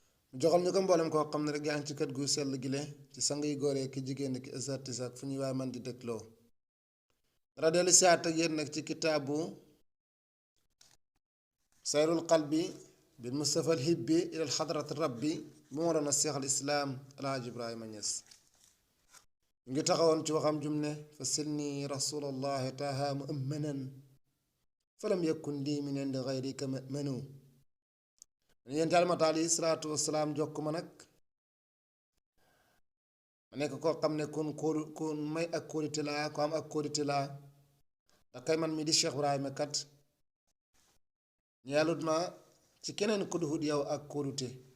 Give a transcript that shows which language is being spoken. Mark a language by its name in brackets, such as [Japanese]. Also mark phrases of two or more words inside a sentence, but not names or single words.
[Wolof] Mu joxal ñu ko mboolem koo xam ne rek yaa ngi ci kër gu sell gi le, ci sang yu góor yi ki jigéen ki asatise ak fu ñuy waay man di dégloo. Dara dellu siyaat ak yéen nag ci kitaabu Sayrul Qalbi bil Mustafa al Hibbi ila al Hadrati Rabbi bu Mawlana Cheikh al Islam El Hadj Ibrahima Niass. Ñu ngi taxawoon ci waxam jum ne, [Arabic] "فسلني رسول الله طه مؤمنا فلم يكن لي من عند غيرك مأمن." [Wolof] Yonent Yàlla Muhammad [Arabic] عليه الصلاة والسلام [Wolof] jokk ma nag, ma nekk koo xam ne kon kóolu-, kon may ak kóolute laa, ko am ak kóolute laa. Ndax kay man mi di Cheikh Ibrahima kat, ñeelut ma ci keneen ku duhut yow ak kóolute.